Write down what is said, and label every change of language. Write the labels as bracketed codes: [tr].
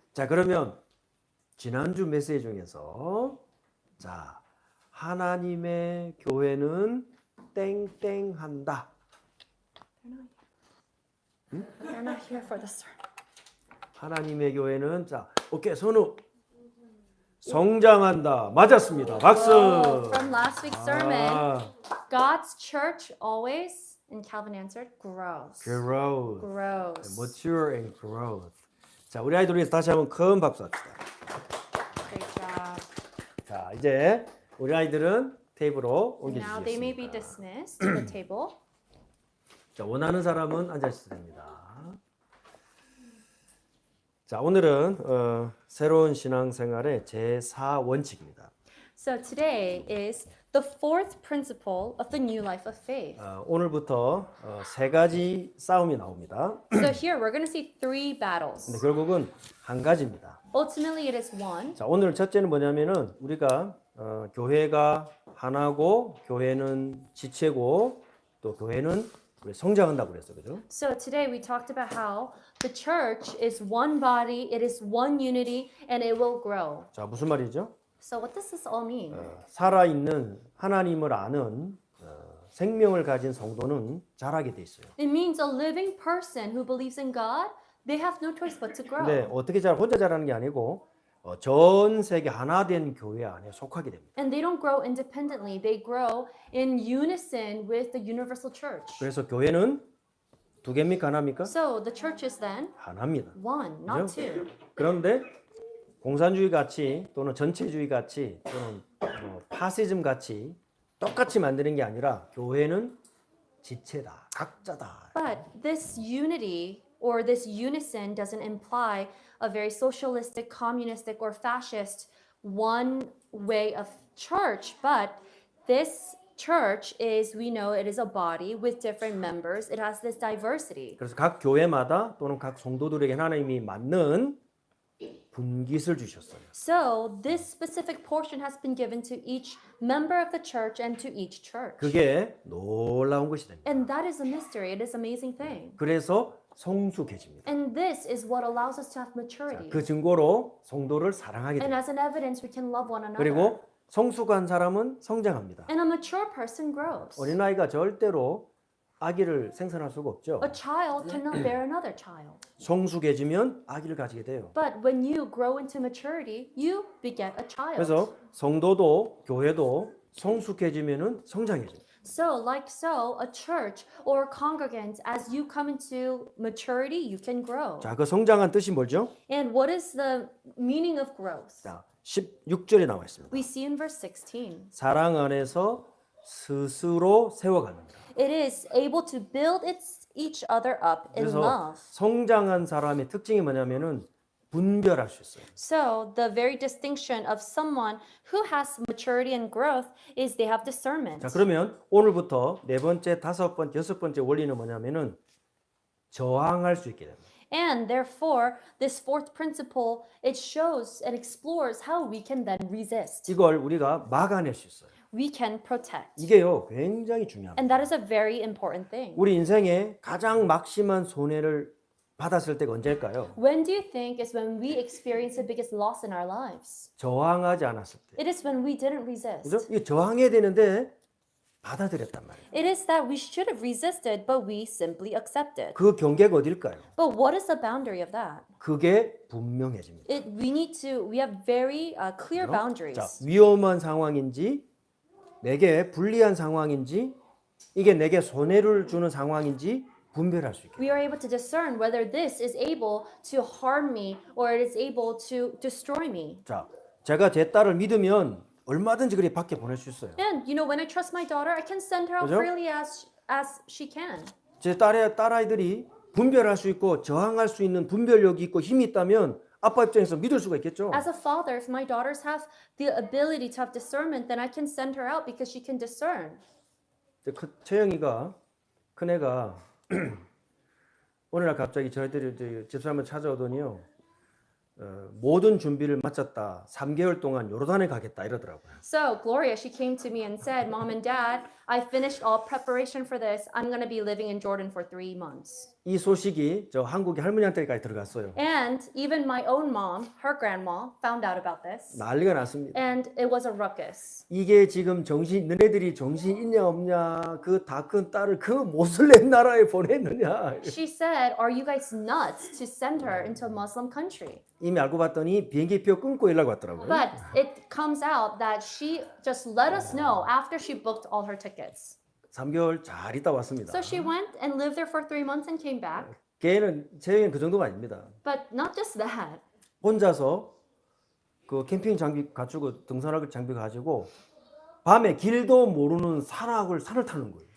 [ko] 자, 그러면 지난주 메시지 중에서 자, 하나님의 교회는 땡땡한다. [en] They're not here for the sermon. [ko] 하나님의 교회는 자, 오케이. 선우 성장한다. 맞았습니다. 박수. [en] Oh, from last week's sermon, 아, God's church always, and Calvin answered, grows. growth. Grows. mature and growth. [ko] 자, 우리 아이들 위해서 다시 한번 큰 박수 합시다. [en] Great job. [ko] 자, 이제 우리 아이들은 테이블로 [en] Now they may be [ko] 옮겨주시겠습니다. [en] dismissed to the table. [ko] 자, 원하는 사람은 앉아주셔도 됩니다. 자, 오늘은 새로운 신앙생활의 제4원칙입니다. [en] So today is the fourth principle of the new life of faith. [ko] 오늘부터 세 가지 싸움이 나옵니다. [en] So here we're going to see three battles. [ko] 근데 결국은 한 가지입니다. [en] Ultimately, it is one. [ko] 자, 오늘 첫째는 뭐냐면은 우리가 교회가 하나고 교회는 지체고 또 교회는 우리 성장한다고 그랬어요. 그죠? [en] So today we talked about how the church is one body, it is one unity, and it will grow. [ko] 자, 무슨 말이죠? [en] So what does this all mean? [ko] 살아있는 하나님을 아는 생명을 가진 성도는 자라게 돼 있어요. [en] It means a living person who believes in God, they have no choice but to grow. [ko] 근데 어떻게 혼자 자라는 게 아니고 전 세계 하나 된 교회 안에 속하게 됩니다. [en] And they don't grow independently. They grow in unison with the universal church. [ko] 그래서 교회는 두 개입니까 하나입니까? [en] So the church is then [ko] 하나입니다. [en] one, not two. [ko] 그런데 공산주의 같이 또는 전체주의 같이 또는 파시즘 같이 똑같이 만드는 게 아니라 교회는 지체다, 각자다. [en] But this unity or this unison doesn't imply a very socialistic, communistic, or fascist one way of church. But this church is, we know it is a body with different members. It has this diversity. [ko] 그래서 각 교회마다 또는 각 성도들에게 하나님이 맞는 분깃을 주셨어요. [en] So this specific portion has been given to each member of the church and to each church. [ko] 그게 놀라운 것이 됩니다. [en] And that is a mystery. It is an amazing thing. [ko] 그래서 성숙해집니다. [en] And this is what allows us to have maturity. [ko] 그 증거로 성도를 사랑하게 [en] And [ko] 됩니다. [en] as an evidence, we can love one another. [ko] 그리고 성숙한 사람은 성장합니다. [en] And a mature person grows. [ko] 어린아이가 절대로 아기를 생산할 수가 없죠. [en] A child cannot bear another child. [ko] 성숙해지면 아기를 가지게 돼요. [en] But when you grow into maturity, you beget a child. [ko] 그래서 성도도 교회도 성숙해지면은 성장해져요. [en] So, like so, a church or congregant, as you come into maturity, you can grow. [ko] 자, 그 성장한 뜻이 뭐죠? [en] And what is the meaning of growth? [ko] 자, 16절에 나와 있습니다. [en] We see in verse 16. [ko] 사랑 안에서 스스로 세워갑니다. [en] It is able to build each other up in [ko] 그래서 [en] love. [ko] 성장한 사람의 특징이 뭐냐면은 분별할 수 있어요. [en] So, the very distinction of someone who has maturity and growth is they have discernment. [ko] 자, 그러면 오늘부터 네 번째, 다섯 번째, 여섯 번째 원리는 뭐냐면은 저항할 수 있게 됩니다. [en] And therefore, this fourth principle, it shows and explores how we can then resist. [ko] 이걸 우리가 막아낼 수 있어요. [en] We can protect. [ko] 이게요, 굉장히 중요합니다. [en] And that is a very important thing. [ko] 우리 인생에 가장 막심한 손해를 받았을 때가 언제일까요? [en] When do you think is when we experience the biggest loss in our lives? [ko] 저항하지 않았을 때. [en] It is when we didn't resist. [ko] 그죠? 이 저항해야 되는데 받아들였단 말이에요. [en] It is that we should have resisted, but we simply accepted. [ko] 그 경계가 어딜까요? [en] But what is the boundary of that? [ko] 그게 분명해집니다. [en] We have very clear 자, boundaries. [ko] 위험한 상황인지 내게 불리한 상황인지 이게 내게 손해를 주는 상황인지 분별할 수 있게. [en] We are able to discern whether this is able to harm me or it is able to destroy me. [ko] 자, 제가 제 딸을 믿으면 얼마든지 그리 밖에 보낼 수 있어요. [en] And you know, when I trust my daughter, I can send her out [ko] 그죠? [en] freely as she can. [ko] 제 딸아이들이 분별할 수 있고 저항할 수 있는 분별력이 있고 힘이 있다면 아빠 입장에서 믿을 수가 있겠죠. [en] As a father, if my daughters have the ability to have discernment, then I can send her out because she can discern. [ko] 채영이가 큰애가 어느 날 갑자기 저희들이 집사람을 찾아오더니요. 모든 준비를 마쳤다. 3개월 동안 요르단에 가겠다 이러더라고요. [en] So Gloria, she came to me and said, "Mom and Dad, I finished all preparation for this. I'm going to be living in Jordan for 3 months. [ko] 이 소식이 저 한국의 할머니한테까지 들어갔어요. [en] And even my own mom, her grandma, found out about this. [ko] 난리가 났습니다. [en] And it was a ruckus. [ko] 이게 지금 너네들이 정신 있냐 없냐 그 다 큰 딸을 그 모슬렘 나라에 보냈느냐. [en] She said, "Are you guys nuts to send her into a Muslim country?" [ko] 이미 알고 봤더니 비행기표 끊고 연락 왔더라고요. [en] But it comes out that she just let us know after she booked all her tickets. [ko] 3개월 잘 있다 왔습니다. [en] So she went and lived there for 3 months and came back. [ko] 쟤는 그 정도가 아닙니다. [en] But not just that. [ko] 혼자서 그 캠핑 장비 갖추고 등산할 장비 가지고 밤에 길도 모르는 산을 타는 거예요.